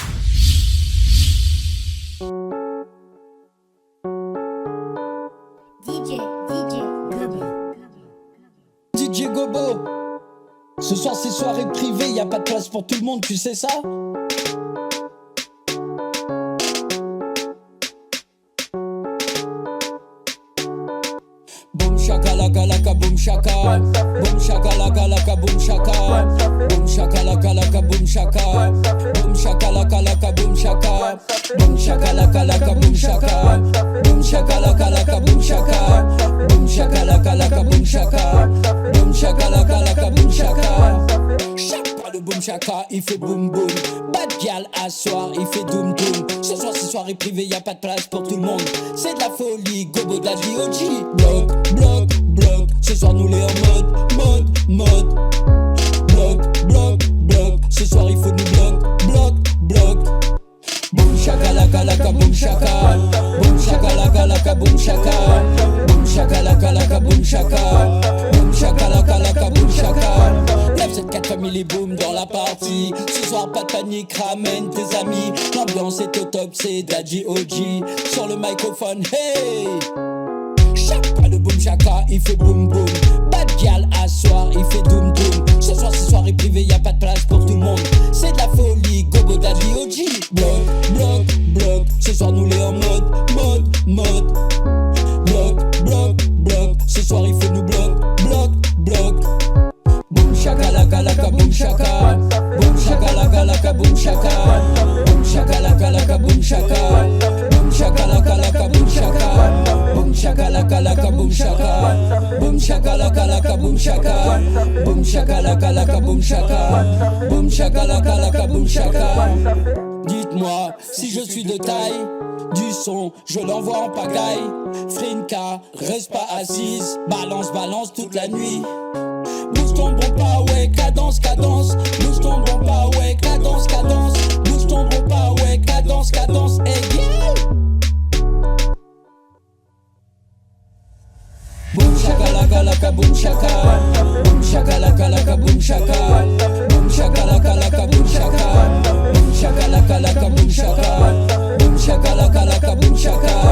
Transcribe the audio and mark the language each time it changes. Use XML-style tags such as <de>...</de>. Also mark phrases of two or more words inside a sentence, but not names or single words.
<fr>DJ Gobo. Ce soir c'est soirée privée, y a pas de place pour tout le monde, tu sais ça? Boom shakalaka laka boom shaka. Boom shakalaka laka boom shaka. Boom shakalaka laka boom shaka. Boom shakalaka laka boom shaka. Boom shakalaka laka boom shaka. Boom shakalaka laka boom shaka. Boom shakalaka laka boom shaka. Boom shakalaka laka boom shaka. Chaque pas le boom shaka, il fait boom boom.</fr> <en>Bad gal</en> <fr>à soir, il fait doom doom. Ce soir c'est soirée privée, y a pas de place pour tout le monde. C'est de la folie, gobo de la DOG. Bloc, ce soir nous les en mode. Bloc, ce soir il faut nous bloc. Boom shakalaka laka boom shaka. Boom shakalaka laka boom shaka. Boom shakalaka laka boom shaka. Boom shakalaka laka boom shaka. Lève cette 4 family boom dans la partie. Ce soir pas de panique, ramène tes amis. L'ambiance est au top, c'est Daddy OG. Sur le microphone, hey. Chaque pas le boom shaka, il fait boom boom.</fr> <en>Bad gal</en> <fr>à soir, il fait doom doom. Ce soir c'est soirée privée, y a pas de place pour tout le monde. C'est de la folie, gobo Daddy OG. Bloc, ce soir nous les en mode. Bloc, ce soir il faut nous bloc. shakalaka boom shaka. Boom shakalaka laka boom shaka. Boom shakalaka laka boom shaka. Boom shakalaka laka boom shaka. Boom shakalaka laka boom shaka. Boom shakalaka laka boom shaka. Boom shakalaka laka boom shaka. Boom shakalaka laka boom shaka. Dites-moi si je suis de taille. Du son, je l'envoie en pagaille. Frinka, reste pas assise. Balance, balance toute la nuit. Bouge ton bon pas, ouais, cadence, cadence. Bouge ton bon pas, ouais, cadence, cadence. Bouge ton bon pas, ouais, cadence, cadence. Hey, yeah. Boom shakalaka laka boom shaka. Boom shakalaka laka boom shaka. Boom shakalaka laka boom shaka. Boom shakalaka laka boom shaka. Boom shakalaka laka boom shaka.</fr>